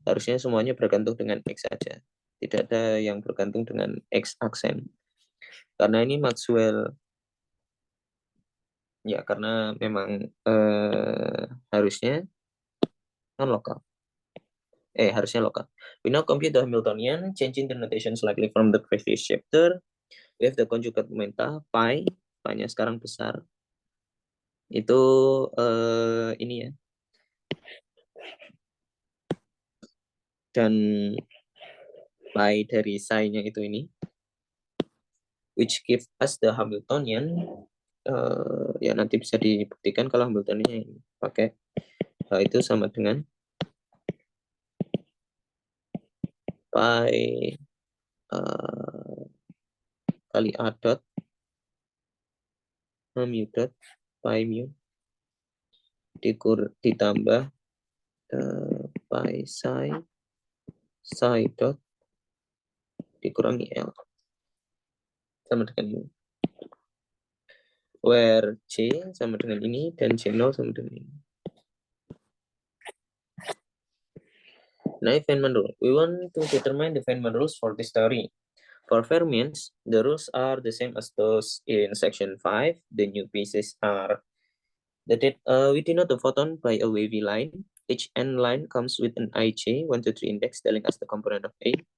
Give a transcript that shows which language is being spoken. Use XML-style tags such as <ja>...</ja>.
<id>Harusnya semuanya bergantung dengan X saja. Tidak ada yang bergantung dengan X aksen. Karena ini Maxwell, ya karena memang harusnya non-lokal. Harusnya lokal.</id> <en>We now compute the Hamiltonian, changing the notation slightly from the previous chapter. We have the conjugate momenta, pi,</en> <id>pi-nya sekarang besar. Itu ini ya. Dan pi dari psi-nya itu ini.</id> <en>Which give us the Hamiltonian.</en> <id>Ya nanti bisa dibuktikan kalau Hamiltoniannya ini pakai itu sama dengan pi kali a dot mu dot pi mu ditambah pi psi dot dikurangi L sama dengan ini. Where C sama dengan ini dan C0 sama dengan ini.</id> <en>Now Feynman rule. We want to determine the Feynman rules for this theory. For fermions, the rules are the same as those in section 5. The new pieces are that we denote the photon by a wavy line. Each n line comes with an ij 1 to 3 index telling us the component of A.</en>